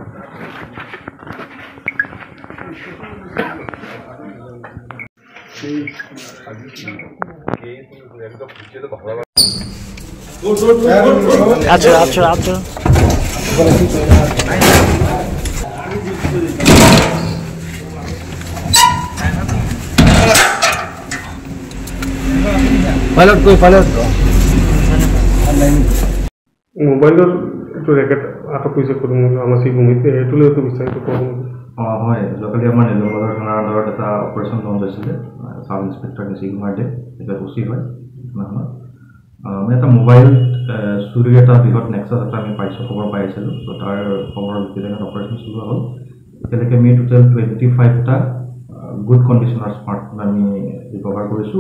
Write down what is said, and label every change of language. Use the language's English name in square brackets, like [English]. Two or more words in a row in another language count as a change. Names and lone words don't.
[Bangla] আচ্ছা আচ্ছা আচ্ছা পাইলট কই পাইলট [Assamese] মোবাইলৰ এইটো ৰেকেট আটক হৈছে করিমগঞ্জ আমাৰ শ্ৰীভূমিতে, এইটোলৈ একটু বিস্তারিত ক'ব। হয়, যোৱাকালি আমাৰ নীলামবাজাৰ থানাৰ আণ্ডাৰত এটা [English] operation launch [Assamese] হৈছিলে। [English] Sub Inspector [Assamese] নিশি কুমাৰ দে এতিয়া ওচি হয় থানাখনত। আমি এটা মোবাইল চুৰিৰ এটা বৃহৎ নেক্সাছ এটা আমি পাইছোঁ, খবৰ পাই আছিলোঁ। ত' তাৰ খবৰৰ ভিত্তিত অপাৰেশ্যন চলোৱা হ'ল। এতিয়ালৈকে আমি টোটেল 25টা [English] good conditionৰ smartphone [Assamese] আমি ৰিকভাৰ কৰিছোঁ।